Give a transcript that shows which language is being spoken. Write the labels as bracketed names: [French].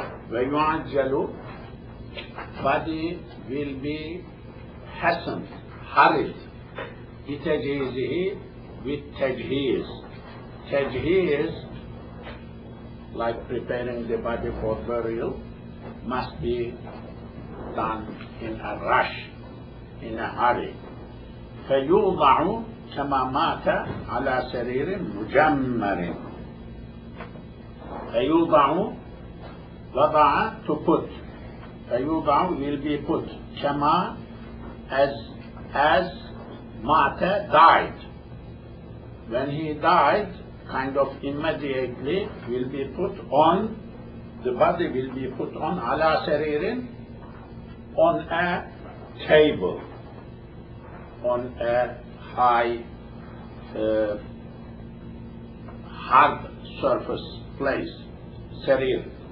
[English] ويعجل, body will be hastened, hurried. بتجهيزه, with tajheez. Tajheez, like preparing the body for burial, must be done in a rush, in a hurry. [Arabic] فيوضع كما مات على سرير مجمر. [English] فيوضع, وضع, to put. فيوضع will be put. كما, as مات, died. When he died, kind of immediately will be put on, the body will be put on على سرير, on a table, on a high, hard surface place, sarir.